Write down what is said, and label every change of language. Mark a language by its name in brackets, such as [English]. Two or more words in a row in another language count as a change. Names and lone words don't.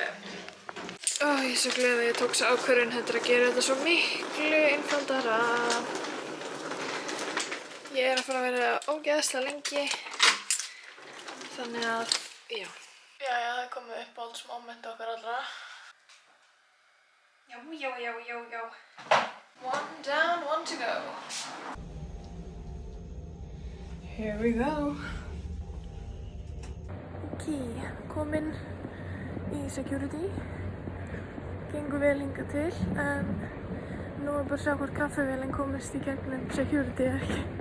[Icelandic] Ég er svo glöð að ég tók svo ákvörðun heldur að gera þetta svo miklu einfaldara. Ég er að fara að vera ógeðslega lengi. Þannig að, já. Jæja, það er komið uppáhaldsmoment okkar allra. Já. [English] One down, one to go. Here we go. [Icelandic] Ok, komin í security. Gengur vel hingað til, en nú er bara að sjá hvort kaffivélinn komist í gegnum security eða ekki.